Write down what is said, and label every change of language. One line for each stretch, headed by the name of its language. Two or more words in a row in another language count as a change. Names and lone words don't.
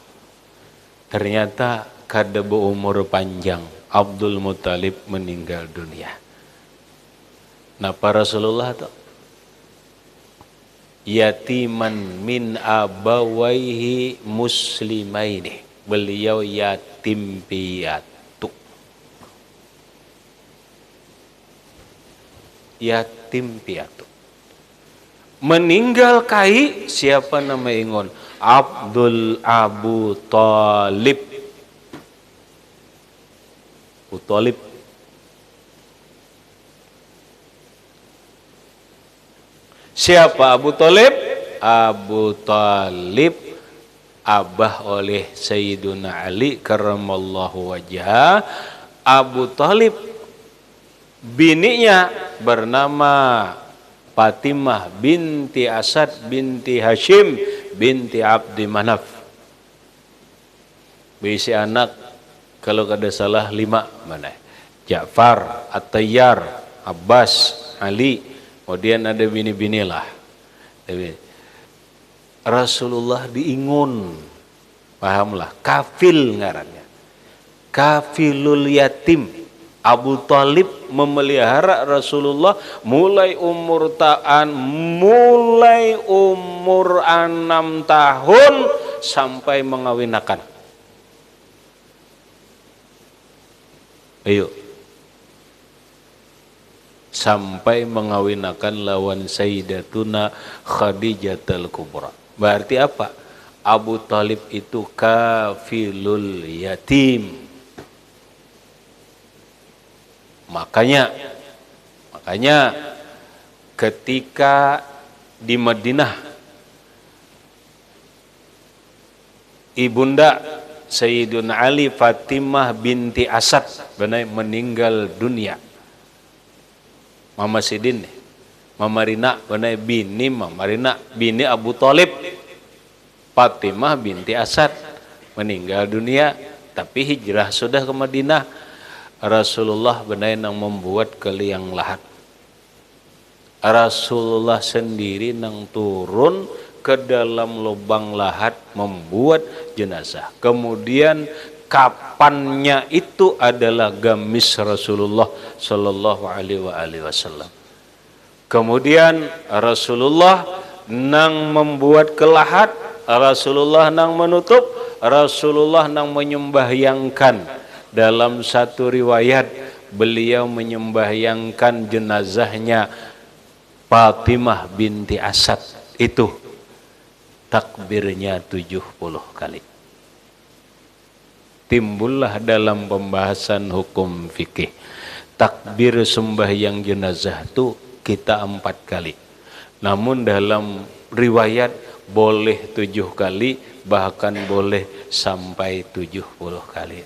Banjar: Ternyata kada berumur panjang, Abdul Muthalib meninggal dunia. Napa Rasulullah tuh?
Arabic: يتيما من أبويه مسلمين.
Indonesian: Beliau yatim piatu. Yatim piatu.
Banjar: Meninggal kai siapa nama ingon? Abdul Abu Talib.
Indonesian: Abu Talib. Siapa Abu Talib?
Banjar: Abu Talib abah oleh Sayyiduna Ali
Arabic: كرم الله وجهه.
Indonesian: Abu Talib bininya bernama Fatimah binti Asad binti Hashim binti Abdi Manaf.
Banjar: Berisi anak kalau kada salah 5 mana? Ja'far, At-Tayyar, Abbas, Ali. Kemudian ada bini-bini lah. Rasulullah diingun, pahamlah, kafil ngarannya.
Arabic: كافل اليتيم.
Banjar: Abu Talib memelihara Rasulullah mulai umur 6 tahun sampai mengawinakan.
Indonesian: Ayo.
Banjar: Sampai mengawinakan lawan Sayyidatuna Khadijatul Kubra.
Indonesian: Berarti apa? Abu Talib itu
Arabic: كافل اليتيم.
Indonesian: Makanya ketika di Madinah ibunda Sayyiduna Ali Fatimah binti Asad benar meninggal dunia.
Banjar: Mama Sidin, Mama Rina benar bini Mama Rina bini Abu Talib.
Indonesian: Fatimah binti Asad meninggal dunia, tapi hijrah sudah ke Madinah.
Banjar: Rasulullah benar yang membuat ke liang lahat. Rasulullah sendiri nang turun ke dalam lubang lahat membuat jenazah.
Indonesian: Kemudian kapannya itu adalah gamis Rasulullah
Arabic: صلى الله عليه وسلم.
Banjar: Kemudian Rasulullah nang membuat ke lahat, Rasulullah nang menutup, Rasulullah nang menyembahyangkan.
Indonesian: Dalam satu riwayat beliau menyembahyangkan jenazahnya Fatimah binti Asad itu takbirnya 70 kali. Timbullah dalam pembahasan hukum fikih takbir sembahyang jenazah itu kita 4 kali. Namun dalam riwayat boleh 7 kali, bahkan boleh sampai 70 kali.